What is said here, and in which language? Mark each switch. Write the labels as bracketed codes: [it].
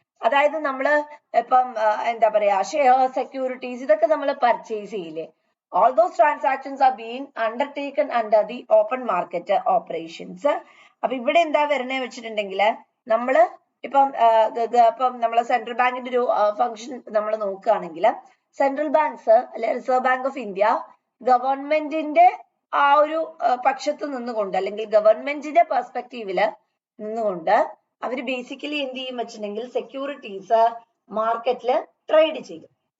[ml] അതായത് നമ്മള് ഇപ്പം എന്താ പറയാ, ഷെയർ, സെക്യൂരിറ്റീസ് ഇതൊക്കെ നമ്മൾ പർച്ചേസ് ചെയ്യില്ലേ. [en] All those transactions are being undertaken under the open market operations. [ml] അപ്പൊ ഇവിടെ എന്താ വരണേ വെച്ചിട്ടുണ്ടെങ്കിൽ നമ്മള് ഇപ്പം നമ്മളെ സെൻട്രൽ ബാങ്കിന്റെ ഒരു ഫംഗ്ഷൻ നമ്മൾ നോക്കുകയാണെങ്കിൽ സെൻട്രൽ ബാങ്ക്സ് അല്ലെ റിസർവ് ബാങ്ക് ഓഫ് ഇന്ത്യ ഗവൺമെന്റിന്റെ ആ ഒരു പക്ഷത്ത് നിന്നുകൊണ്ട് അല്ലെങ്കിൽ ഗവൺമെന്റിന്റെ പെർസ്പെക്റ്റീവില് നിന്നുകൊണ്ട് അവര് ബേസിക്കലി എന്ത് ചെയ്യും വെച്ചിട്ടുണ്ടെങ്കിൽ സെക്യൂരിറ്റീസ് മാർക്കറ്റില് ട്രേഡ് ചെയ്യും.